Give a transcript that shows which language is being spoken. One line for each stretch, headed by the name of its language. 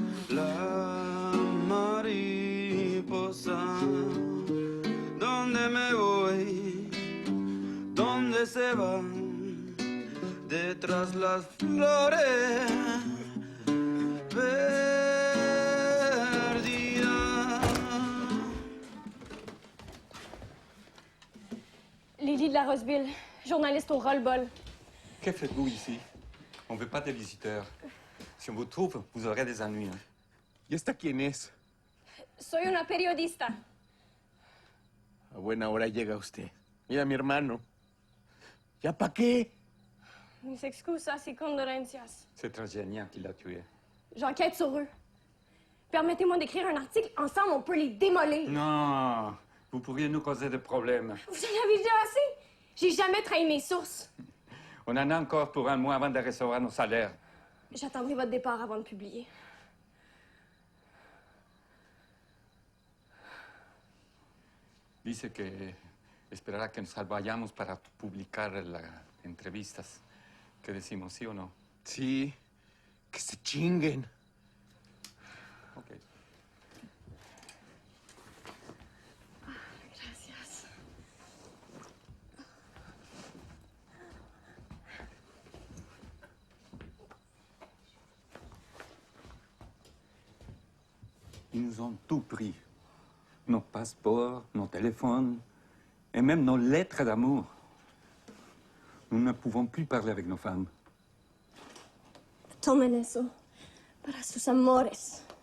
Spanish: La mariposa, ¿dónde me voy? ¿Dónde se va? Detrás las flores perdidas.
French: Lily de la Roseville, journaliste au roll-ball. Que faites-vous ici? On ne veut pas de visiteurs. Si on vous trouve, vous aurez des ennuis. Hein?
Spanish: ¿Y esta quién es? Soy una periodista. A buena hora llega usted. Mira, mi hermano. ¿Ya pa' qué? Mis excusas y condolencias.
French: C'est Transgénia qui l'a tué. J'enquête sur eux. Permettez-moi d'écrire un article. Ensemble, on peut les démolir. Non, vous pourriez nous causer des problèmes. Vous en avez déjà assez? J'ai jamais trahi mes sources. On en a encore pour un mois avant de recevoir nos salaires. J'attendrai votre départ avant de publier.
Spanish: Dice que esperará que nos vayamos para publicar las entrevistas. ¿Qué decimos, sí o no? Sí, que se chinguen. Ok. Gracias.
French: Ils nous ont tout pris. Nos passeports, nos téléphones et même nos lettres d'amour. Nous ne pouvons plus parler avec nos femmes.
Spanish: Tomen eso para sus amores.